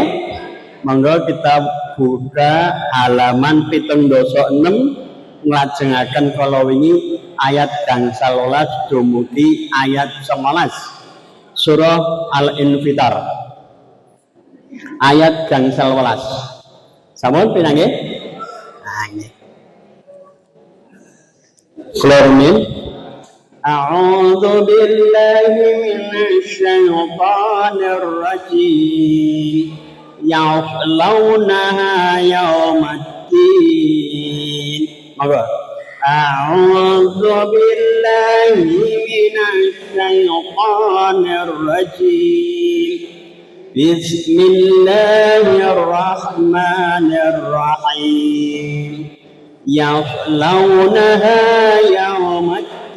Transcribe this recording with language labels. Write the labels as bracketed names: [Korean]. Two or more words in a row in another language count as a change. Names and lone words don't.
[Javanese] Monggo kita buka halaman 76 nglajengaken kala wingi ayat gangsal 12 dumugi ayat 19. Surah Al-Infitar. Ayat gangsal 12. Sampun pinanggih? Nah, nggih. [Arabic] Kula أعوذ بالله من الشيطان الرجيم يصلونها يوم الدين أعوذ بالله من الشيطان الرجيم بسم الله الرحمن الرحيم يصلونها يوم الدين